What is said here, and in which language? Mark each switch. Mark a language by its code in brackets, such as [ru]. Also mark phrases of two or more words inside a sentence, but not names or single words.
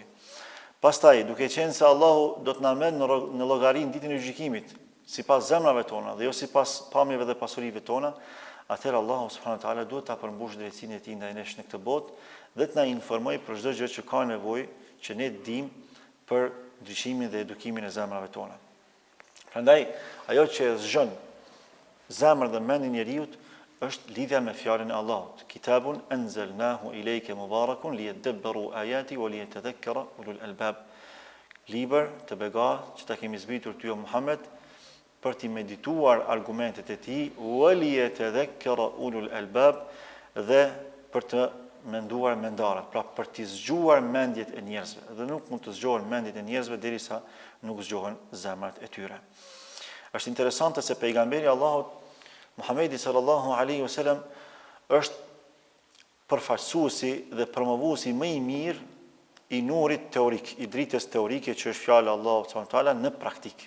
[sq] Pastaj, duke qenë se Allahu do të na merr në llogarinë ditën e gjykimit, sipas zemrave tona dhe jo sipas pamjeve dhe pasurive tona, atëherë Allahu [ar] سبحانه وتعالى [sq] duhet ta përmbush drejtsinë e tij ndaj nesh në këtë botë dhe të na informojë për çdo gjë që ka nevojë që ne të dimë për ndriçimin dhe edukimin e zemrave tona. Prandaj, ajo që zgjon zemrën dhe mendin e njeriu është lidhja me fjalën e Allahut. [ar] كتاب أنزلناه إليك مبارك ليدبروا آياته وليتذكر أولو الألباب. [sq] Libër të begatë që ta kemi zbritur ty o Muhammed për t'i medituar argumentet e tij, [ar] وليتذكر أولو الألباب, [sq] dhe për të menduar mendarët, pra për t'i zgjuar mendjet e njerëzve. Dhe nuk mund të zgjohen mendjet e njerëzve derisa nuk zgjohen zemrat e tyre. Është interesante se pejgamberi Allahut Muhamedi [ar] صلى الله عليه وسلم [sq] është përfaqësuesi dhe promovuesi më i mirë i nurit teorik, i dritës teorike që është fjala e Allahut [ar] سبحانه وتعالى [sq] në praktik.